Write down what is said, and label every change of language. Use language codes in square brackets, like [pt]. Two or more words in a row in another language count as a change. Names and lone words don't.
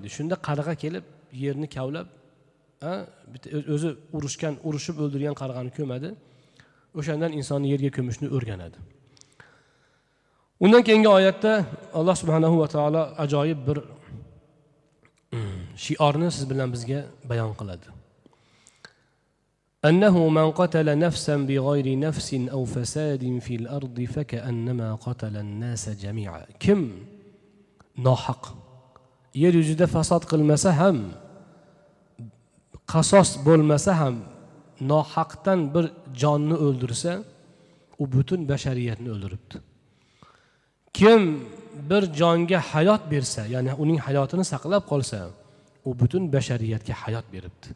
[uz] Shunda qarg'a kelib, yerni kavlab, o'zi urushib o'ldirgan qarg'ani ko'madi. O'shandan insonni yerga ko'mishni o'rganadi. Undan keyingi oyatda Alloh [ar] سبحانه وتعالى [uz] ajoyib bir shiorni siz bilan bizga bayon qiladi. [ar] أنه من قتل نفسا بغير نفس أو فساد في الأرض فكأنما قتل الناس جميعا. [uz] Kim nohaq yer yuzida fasod qilmasa ham, qasos bo'lmasa ham, nohaqdan bir jonni o'ldirsa, u butun bashariyatni o'ldiribdi. Kim bir jonga hayot bersa, ya'ni uning hayotini saqlab qolsa, u butun bashariyatga hayot beribdi.